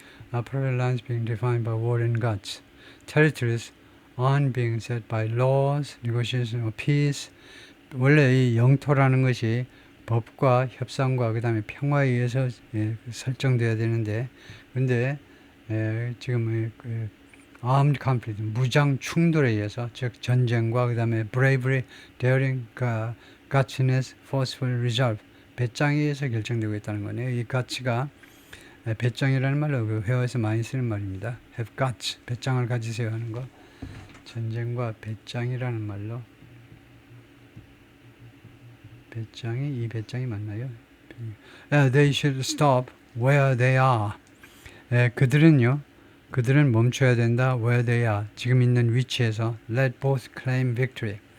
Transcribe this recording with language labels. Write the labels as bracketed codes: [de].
[en] property lines being defined by war and guts. territories on being set by laws, negotiation of peace. [ko] 원래 이 영토라는 것이 법과 협상과 그 다음에 평화에 의해서 설정돼야 되는데, 근데 지금 [en] armed conflict, [ko] 무장 충돌에 의해서, 즉 전쟁과 그 다음에 [en] bravery, daring, gutsiness, forceful resolve, [ko] 배짱에 의해서 결정되고 있다는 거네요. 이 가치가 배짱이라는 말로 그 회화에서 많이 쓰는 말입니다. [en] have guts, [ko] 배짱을 가지세요 하는 거. 전쟁과 배짱이라는 말로 배짱이 이 배짱이 맞나요? [en] They should stop where they are. [ko] 그들은 멈춰야 된다. [en] Where they are. [ko] 지금 있는 위치에서 [en] let both claim victory.